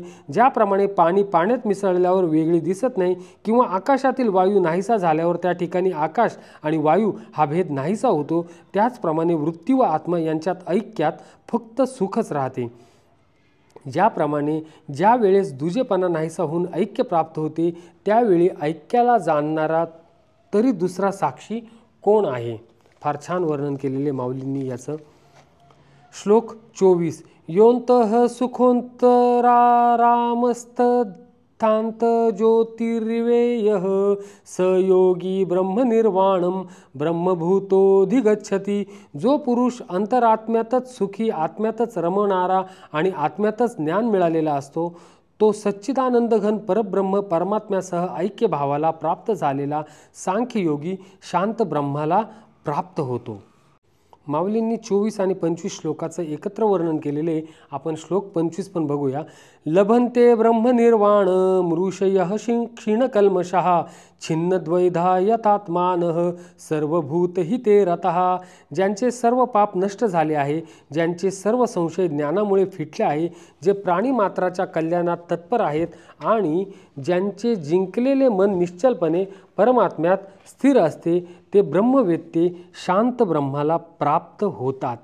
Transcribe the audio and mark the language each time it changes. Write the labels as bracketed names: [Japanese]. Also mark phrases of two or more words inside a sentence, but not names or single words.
[Marathi] ज्याप्रमाणे पाणी पाण्यात मिसळल्यावर वेगळी दिसत नाही किंवा आकाशातील वायू नाहीसा झाल्यावर त्या ठिकाणी आकाश आणि वायू हा भेद नाहीसा होतो, त्याचप्रमाणे वृत्ती व आत्मा यांच्यात ऐक्यात फक्त सुखच राहते. ज्याप्रमाणे ज्या वेळेस दुजेपणा नाहीसा होऊन ऐक्य प्राप्त होते त्यावेळी ऐक्याला जाणणारा तरी दुसरा साक्षी कोण आहे? फार छान वर्णन केलेले माऊलींनी याचं. श्लोक 24. [Sanskrit] योऽन्तः सुखोऽन्तरारामस्तथान्त ज्योतिर्विवेयः स योगी ब्रह्मनिर्वाणं ब्रह्मभूतोऽधिगच्छति. [Marathi] जो पुरुष अंतरात्म्यातच सुखी, आत्म्यातच रमणारा आणि आत्म्यातच ज्ञान मिळालेला असतो तो सच्चिदानंदघन परब्रह्म परमात्म्यासह ऐक्य भावाला प्राप्त झालेला सांख्ययोगी शांत ब्रह्माला प्राप्त होतो. माऊलींनी 24 आणि 25 श्लोकाचं एकत्र वर्णन केलेले. आपण श्लोक 25 पण बघूया. [Sanskrit] लभन्ते ब्रह्मनिर्वाणं ऋषयः क्षीणकल्मषः छिन्नद्वैधा यतात्मानः सर्वभूतहिते रतः. [Marathi] ज्यांचे सर्व पाप नष्ट झाले आहे, ज्यांचे सर्व संशय ज्ञानामुळे फिटले आहे, जे प्राणीमात्राच्या कल्याणात तत्पर आहेत आणि ज्यांचे जिंकलेले मन निश्चलपणे परमात्म्यात स्थिर असते ते ब्रह्मवेत्ते शांत ब्रह्माला प्राप्त होतात.